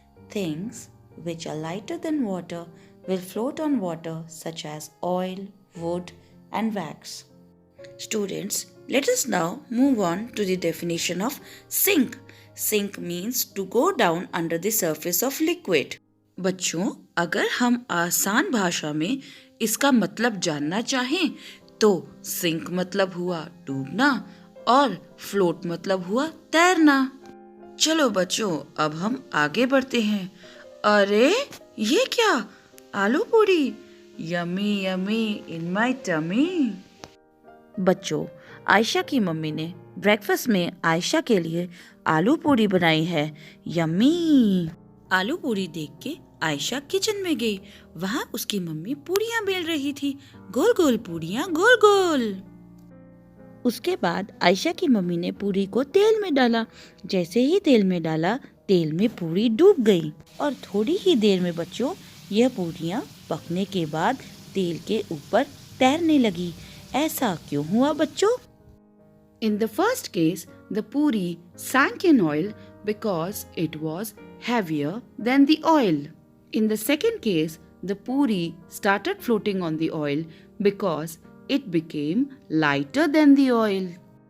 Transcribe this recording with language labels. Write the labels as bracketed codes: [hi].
[en] Things which are lighter than water will float on water, such as oil, wood, and wax. Students, let us now move on to the definition of sink. Sink means to go down under the surface of liquid. [hi] बच्चों, अगर हम आसान भाषा में इसका मतलब जानना चाहें तो सिंक मतलब हुआ डूबना और फ्लोट मतलब हुआ तैरना। चलो बच्चों, अब हम आगे बढ़ते हैं। अरे ये क्या? [en] Aloo puri, yummy yummy in my tummy. [hi] बच्चों, आयशा की मम्मी ने ब्रेकफास्ट में आयशा के लिए आलू पूरी बनाई है। यम्मी। आलू पूरी देख के आयशा किचन में गई। वहाँ उसकी मम्मी पूरियां बेल रही थी, गोल गोल पूरियां, गोल गोल। उसके बाद आयशा की मम्मी ने पूरी को तेल में डाला। जैसे ही तेल में डाला, तेल में पूरी डूब गई और थोड़ी ही देर में बच्चों यह पूरियां पकने के बाद तेल के ऊपर तैरने लगी। ऐसा क्यों हुआ बच्चों? [en] In the first case, the puri sank in oil because it was heavier than the oil. In the second case, the puri started floating on the oil because it became lighter than the oil.